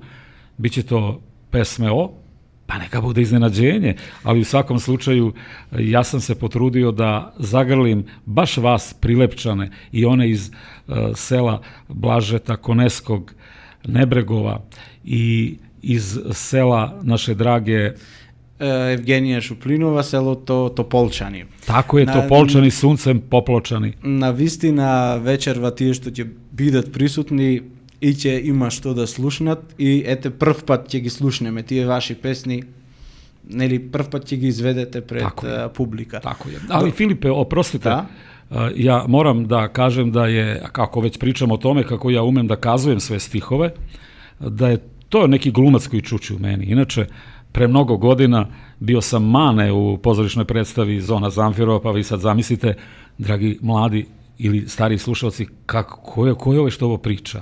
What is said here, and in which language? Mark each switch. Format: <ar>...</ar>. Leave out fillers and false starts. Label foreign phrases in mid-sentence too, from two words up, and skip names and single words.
<sr>Biće to pesme pa neka bude iznenađenje, ali u svakom slučaju ja sam se potrudio da zagrlim baš vas Prilepčane i one iz sela Blažeta Koneskog, Nebregova, i iz sela naše drage</sr> <mk>Евгенија Шуплинова, селото Тополчани.</mk> <sr>Тако е, Тополчани, сунцем попложани.</sr> <mk>На вистина вечерва тие што ќе бидат присутни и ќе има што да слушнат, и прв пат ќе ги слушнеме тие ваши песни, нели, прв пат ќе ги изведете пред публика.</mk> <sr>Тако е. Али Филипе, опростите, ja moram da kažem da je, kako već pričam o tome, kako ja umem da kazujem sve stihove, da je to neki glumac koji čuči u meni. Inače, pre mnogo godina bio sam Mane u pozorišnoj predstavi Zona Zamfirova, pa vi sad zamislite, dragi mladi ili stari slušalci, ko je ovo što ovo priča?</sr>